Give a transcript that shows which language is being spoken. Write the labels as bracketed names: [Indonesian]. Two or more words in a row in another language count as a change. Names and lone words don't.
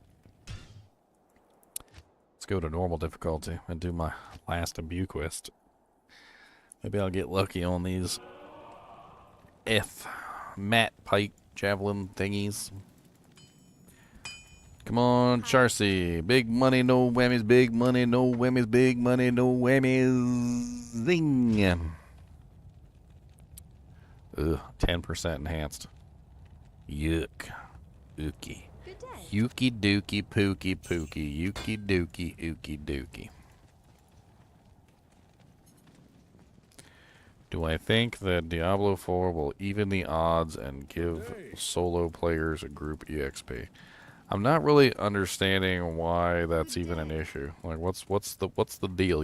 [English] Let's go to normal difficulty and do my last imbue quest. Maybe I'll get lucky on these mat pike javelin thingies. Come on, Charcy. Big money, no whammies. Big money, no whammies. Big money, no whammies. Zing. Ugh, 10% enhanced. Yuck. Ookie. Yuki dookie pookie pookie. Yuki dookie ookie dookie. Do I think that Diablo 4 will even the odds and give solo players a group EXP? I'm not really understanding why that's even an issue. Like, what's the deal?